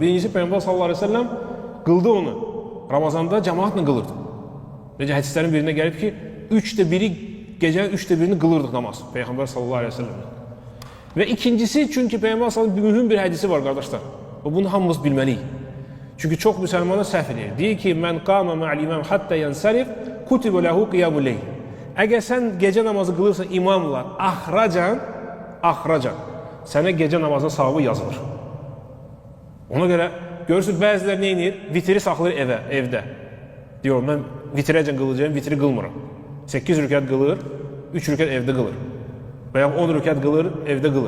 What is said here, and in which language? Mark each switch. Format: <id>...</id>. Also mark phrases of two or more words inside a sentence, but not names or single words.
<az>Birincisi, Peyğəmbər</az> <ar>صلى الله عليه وسلم</ar> <az>qıldı onu. Ramazanda cəmaatla qılırdı. Necə hədislərin birində gəlib ki, 3də biri, gecənin 3də birini qılırdıq namaz. Peyğəmbər</az> <ar>صلى الله عليه وسلم.</ar> <az>Və ikincisi, çünki Peyğəmbər</az> <ar>صلى الله عليه وسلم</ar> <az>mühüm bir hədisi var qardaşlar. Və bunu hamımız bilməliyik. Çünki çox müsəlmana səhv edir. Deyir ki,</az> <ar>من قام مع الإمام حتى ينصرف كتب له قيام الليل.</ar> <az>Əgər sən gecə namazı qılırsan imamla axracan, sənə gecə namazının savabı yazılır. Ona görə görürsünüz, bəzilər nə edir? Vitri saxlayır evdə. Diyor, mən vitrəcən qılacağım, vitri qılmıram. 8 rükət qılır, 3 rükət evdə qılır. Və yaxud 10 rükət qılır, evdə qılır.</az>